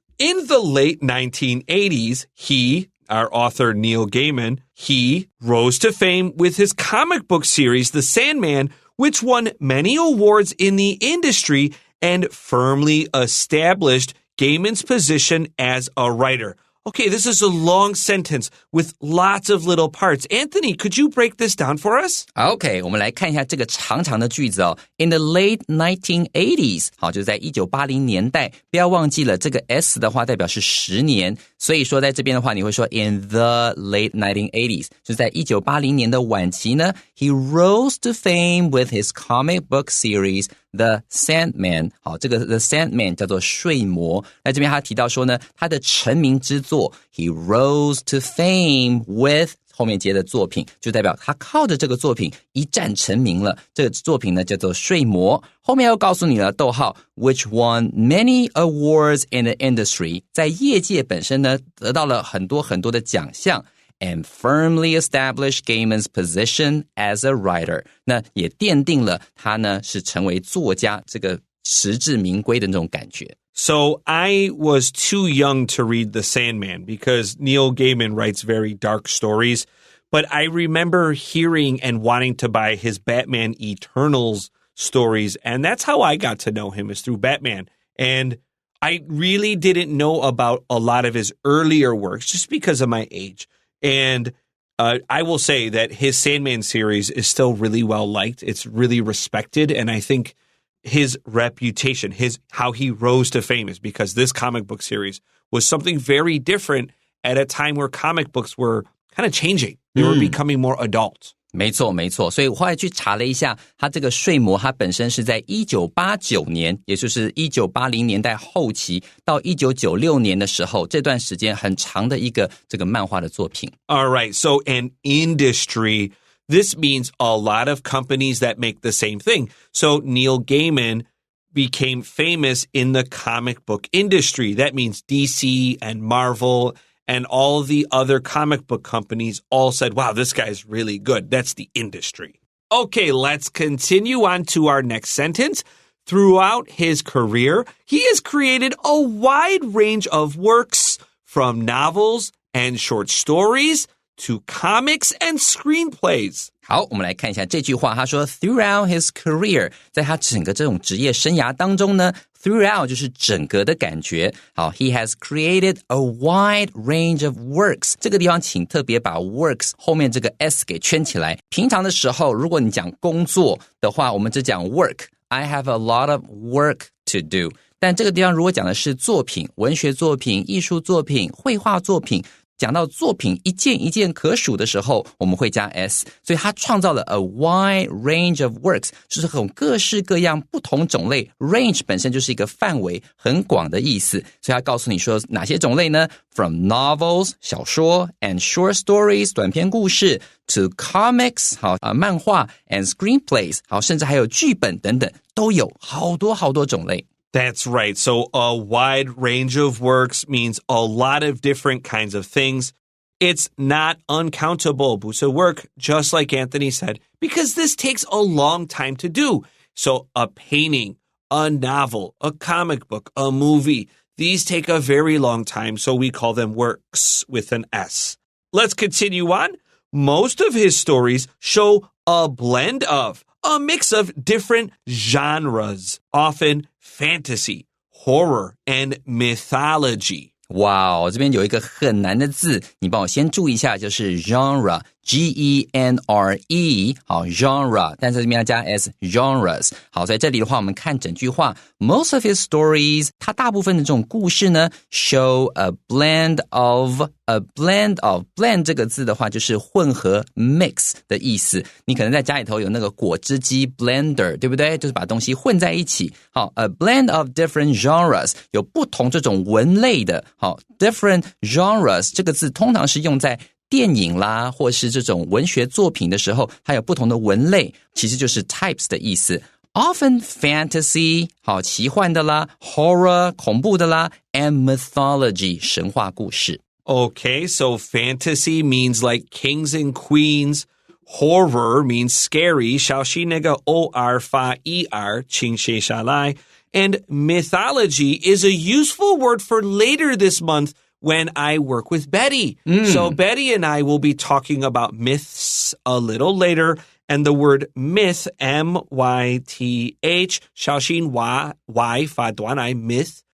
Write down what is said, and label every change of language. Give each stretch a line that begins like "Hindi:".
English: In the late 1980s, our author Neil Gaiman, he rose to fame with his comic book series, The Sandman, which won many awards in the industry and firmly established Gaiman's position as a writer. Okay, this is a long sentence with lots of little parts. Anthony, could you break this down for us?
Chinese: Okay, 我们来看一下这个长长的句子哦。
English: In the late 1980s,
Chinese: 好，就是在1980年代，不要忘记了这个 S 的话代表是10年，所以说在这边的话你会说
English: in the late 1980s,
Chinese: 就是在1980年的晚期呢
English: he rose to fame with his comic book series The Sandman.
Chinese: 好，这个 The Sandman 叫做睡魔。那这边他提到说呢，他的成名之作
English: He rose to fame with
Chinese: 后面接的作品，就代表他靠着这个作品一战成名了。这个作品呢叫做睡魔。后面又告诉你了，逗号
English: which won many awards in the industry.
Chinese: 在业界本身呢得到了很多很多的奖项。
English: And firmly established Gaiman's position as a writer.
Chinese: 那也奠定了他呢是成为作家这个实至名归的那种感觉。
English: So I was too young to read The Sandman because Neil Gaiman writes very dark stories. But I remember hearing and wanting to buy his Batman Eternals stories. And that's how I got to know him, is through Batman. And I really didn't know about a lot of his earlier works just because of my age. And I will say that his Sandman series is still really well liked. It's really respected. And I think his reputation, how he rose to fame is because this comic book series was something very different at a time where comic books were kind of changing. They were becoming more adult.
Chinese: 没错没错，所以我后来去查了一下，它这个睡魔它本身是在1989年，也就是1980年代后期到1996年的时候，这段时间很长的一个这个漫画的作品。
English: All right, so an industry, this means a lot of companies that make the same thing. So Neil Gaiman became famous in the comic book industry. That means DC and Marvel and all the other comic book companies all said, wow, this guy's really good. That's the industry. Okay, let's continue on to our next sentence. Throughout his career, he has created a wide range of works, from novels and short stories to comics and screenplays.
Chinese: 好，我们来看一下这句话，他说
English: throughout his career，
Chinese: 在他整个这种职业生涯当中呢， throughout 就是整个的感觉。好
English: he has created a wide range of works，
Chinese: 这个地方请特别把 works 后面这个 s 给圈起来。平常的时候，如果你讲工作的话，我们只讲 work，
English: I have a lot of work to do。
Chinese: 但这个地方如果讲的是作品，文学作品、艺术作品、绘画作品，讲到作品一件一件可数的时候，我们会加 s， 所以他创造了
English: a wide range of works，
Chinese: 就是很各式各样不同种类， range 本身就是一个范围很广的意思，所以他告诉你说哪些种类呢？
English: From novels
Chinese: 小说
English: and short stories
Chinese: 短篇故事
English: to comics
Chinese: 好漫画
English: and screenplays
Chinese: 好甚至还有剧本等等，都有好多好多种类。
English: That's right. So a wide range of works means a lot of different kinds of things. It's not uncountable,
Chinese: 不是
English: work, just like Anthony said, because this takes a long time to do. So a painting, a novel, a comic book, a movie, these take a very long time, so we call them works with an S. Let's continue on. Most of his stories show a blend of, a mix of different genres, often fantasy, horror, and mythology.
Chinese: 哇，这边有一个很难的字，你帮我先注意一下，就是 genre， G-E-N-R-E， 好 genre， 但是这边要加 s genres。好，在这里的话，我们看整句话 ，
English: most of his stories，
Chinese: 它大部分的这种故事呢 ，
English: show a blend of。
Chinese: blend 这个字的话，就是混合 mix 的意思。你可能在家里头有那个果汁机 blender， 对不对？就是把东西混在一起。好 ，
English: a blend of different genres，
Chinese: 有不同这种文类的。好 ，
English: different genres
Chinese: 这个字通常是用在电影啦，或是这种文学作品的时候，它有不同的文类，其实就是 types 的意思。
English: Often fantasy
Chinese: 好奇幻的啦 ，horror 恐怖的啦 ，
English: and mythology
Chinese: 神话故事。
English: Okay, so fantasy means like kings and queens. Horror means scary.
Chinese: 小心那个 O-R 发 E-R 倾斜下来.
English: And mythology is a useful word for later this month when I work with Betty. So Betty and I will be talking about myths a little later. And the word myth, M-Y-T-H,
Chinese: 小心 Y 发短来
English: myth.